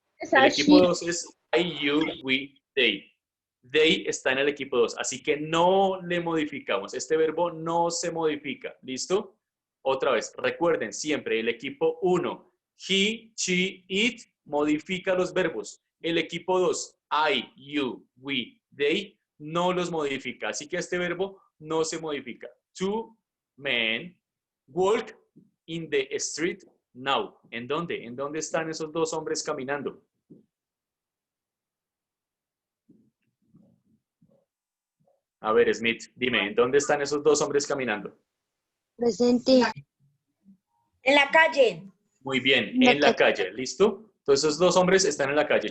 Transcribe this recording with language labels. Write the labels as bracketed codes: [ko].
[es] El equipo 2 es [en] I, you, we, they. They [es] está en el equipo 2, así que no le modificamos. Este verbo no se modifica. ¿Listo? Otra vez, recuerden siempre el equipo 1, [en] he, she, it, [es] modifica los verbos. El equipo 2, [en] I, you, we, they, [es] no los modifica. Así que este verbo no se modifica. [en] Two men walk in the street now. [es] ¿En dónde? ¿En dónde están esos dos hombres caminando? A ver, Smith, dime, ¿en dónde están esos dos hombres caminando? Presente. En la calle. Muy bien, en la calle, ¿listo? Entonces esos dos hombres están en la calle.